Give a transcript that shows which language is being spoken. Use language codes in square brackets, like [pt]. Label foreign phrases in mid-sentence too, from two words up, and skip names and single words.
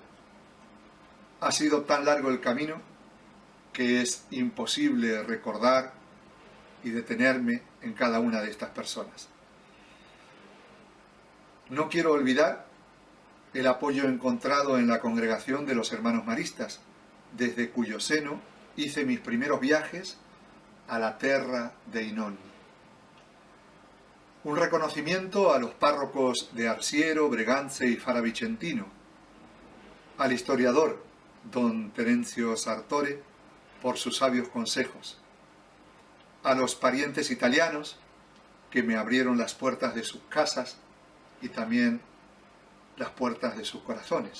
[es] Ha sido tan largo el camino que es imposible recordar y detenerme en cada una de estas personas. No quiero olvidar el apoyo encontrado en la congregación de los hermanos maristas, desde cuyo seno hice mis primeros viajes a la [it] terra dei nonni. [es] Un reconocimiento a los párrocos de Arsiero, Bregance y Fara Vicentino, al historiador don Terencio Sartore por sus sabios consejos, a los parientes italianos que me abrieron las puertas de sus casas y también las puertas de sus corazones.